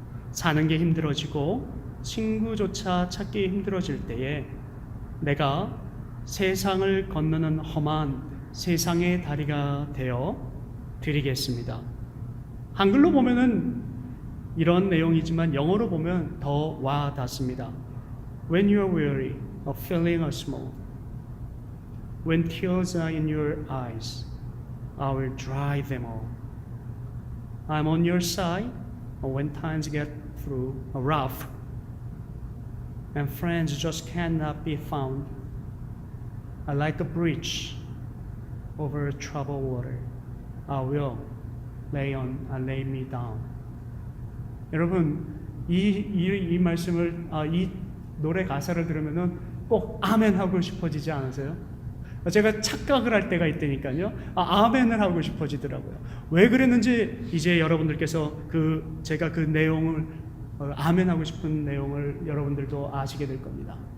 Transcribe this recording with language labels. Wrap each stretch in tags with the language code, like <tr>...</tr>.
<ko>사는 게 힘들어지고 친구조차 찾기 힘들어질 때에 내가 세상을 건너는 험한 세상의 다리가 되어 드리겠습니다. 한글로 보면은 이런 내용이지만 영어로 보면 더 와 닿습니다.</ko> <en>When you are weary of feeling small, when tears are in your eyes, I will dry them all. I'm on your side when times get through rough and friends just cannot be found. I like a bridge over troubled water. I will lay me down.</en> <ko>여러분, 이 말씀을, 이 노래 가사를 들으면은 꼭 아멘 하고 싶어지지 않으세요? 제가 착각을 할 때가 있다니까요. 아멘을 하고 싶어지더라고요. 왜 그랬는지 이제 여러분들께서 제가 그 내용을 아멘 하고 싶은 내용을 여러분들도 아시게 될 겁니다.</ko>